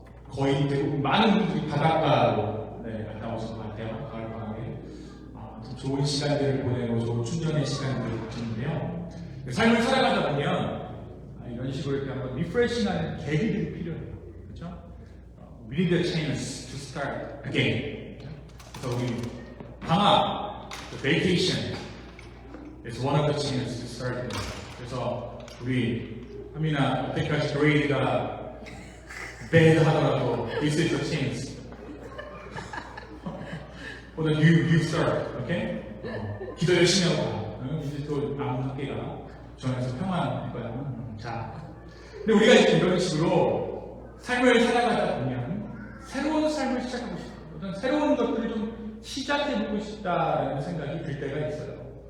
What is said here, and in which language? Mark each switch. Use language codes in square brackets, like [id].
[ko] 거의 대부분 많은 분들이 바닷가로 갔다 오신 것 같아요. 가을방학에. 좀 좋은 시간들을 보내고 좋은 충전의 시간들을 가졌는데요. 삶을 살아가다 보면 이런 식으로 이렇게 한번 리프레싱하는 계기들이 필요해요. 그렇죠? [en] We need a chance to start again. [ko] 그래서 우리 방학, [en] vacation is one of the chances to start again. [ko] 그래서 우리 하민아 여태까지 그레이드가 bad 하더라도 [en] this is the chance. [ko] 오늘 [en] you start, okay? [ko] 기도 열심히 하고 이제 또 남은 학기가 전에서 평안할 거야. 자, 근데 우리가 이제 이런 식으로 삶을 살아가다 보면 새로운 삶을 시작하고 싶다. 어떤 새로운 것들을 좀 시작해보고 싶다라는 생각이 들 때가 있어요.